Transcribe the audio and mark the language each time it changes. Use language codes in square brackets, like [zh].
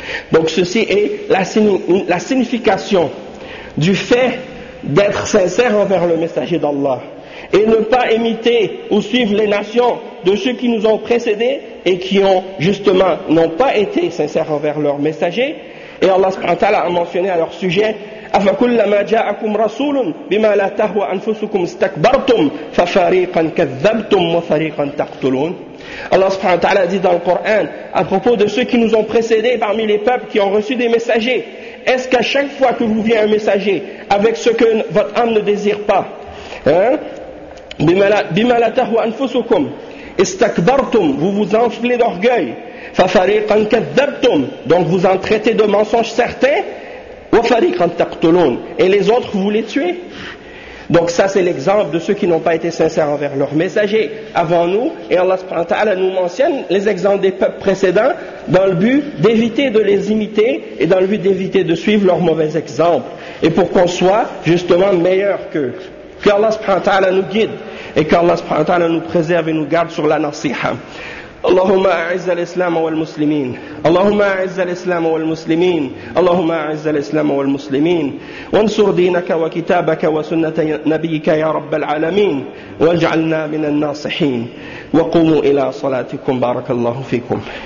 [fr] Donc ceci est la signification du fait d'être sincère envers le messager d'Allah. Et ne pas imiter ou suivre les nations de ceux qui nous ont précédés et qui ont justement n'ont pas été sincères envers leurs messagers. Et Allah subhanahu wa ta'ala a mentionné à leur sujet, [ar] أَفَكُلَّمَا جَاءَكُمْ رَسُولٌ بِمَا لَا تَهْوَى أَنفُسُكُمْ اسْتَكْبَرْتُمْ فَفَرِيقًا كَذَّبْتُمْ وَفَرِيقًا تَقْتُلُونَ. [fr] Allah subhanahu wa ta'ala dit dans le Coran à propos de ceux qui nous ont précédés parmi les peuples qui ont reçu des messagers, est-ce qu'à chaque fois que vous vient un messager avec ce que votre âme ne désire pas, hein, [ar] بِمَا لَا تَهْوَى أَنفُسُكُمْ اسْتَكْبَرْتُمْ, [fr] vous vous enflez d'orgueil, [ar] فَفَرِيقًا كَذَّبْتُمْ, [fr] donc vous en traitez de mensonges certains, [ar] وَفَرِيقًا تَقْتُلُونَ, [fr] et les autres vous les tuez. Donc ça c'est l'exemple de ceux qui n'ont pas été sincères envers leurs messagers avant nous, et Allah subhanahu wa ta'ala nous mentionne les exemples des peuples précédents dans le but d'éviter de les imiter et dans le but d'éviter de suivre leurs mauvais exemples, et pour qu'on soit justement meilleur qu'eux. Qu'Allah subhanahu wa ta'ala nous guide et qu'Allah subhanahu wa ta'ala nous préserve et nous garde sur la nasiha. [ar] اللهم أعز الإسلام والمسلمين اللهم أعز الإسلام والمسلمين اللهم أعز الإسلام والمسلمين وانصر دينك وكتابك وسنة نبيك يا رب العالمين واجعلنا من الناصحين وقوموا إلى صلاتكم بارك الله فيكم.